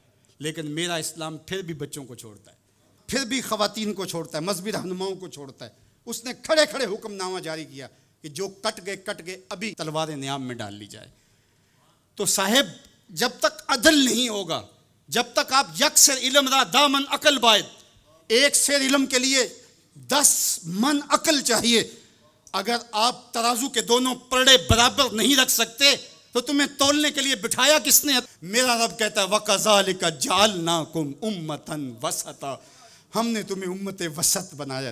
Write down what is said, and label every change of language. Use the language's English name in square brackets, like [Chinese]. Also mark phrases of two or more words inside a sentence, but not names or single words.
[Urdu] لیکن میرا اسلام پھر بھی بچوں کو چھوڑتا ہے، پھر بھی خواتین کو چھوڑتا ہے، مذہبی رہنماؤں کو چھوڑتا ہے۔ اس نے کھڑے کھڑے حکم نامہ جاری کیا کہ جو کٹ گئے ابھی تلوار نیام میں ڈال لی جائے۔ تو صاحب جب تک عدل نہیں ہوگا، جب تک آپ [Persian] یک سر علم را دامن عقل باید، [Urdu] ایک سیر علم کے لیے 10 من عقل چاہیے، اگر آپ ترازو کے دونوں پلڑے برابر نہیں رکھ سکتے تو تمہیں تولنے کے لیے بٹھایا کس نے؟ میرا رب کہتا ہے [Arabic] وَكَذَلِكَ جَعَلْنَاكُمْ أُمَّةً وَسَطًا، [Urdu] ہم نے تمہیں امت وسط بنایا۔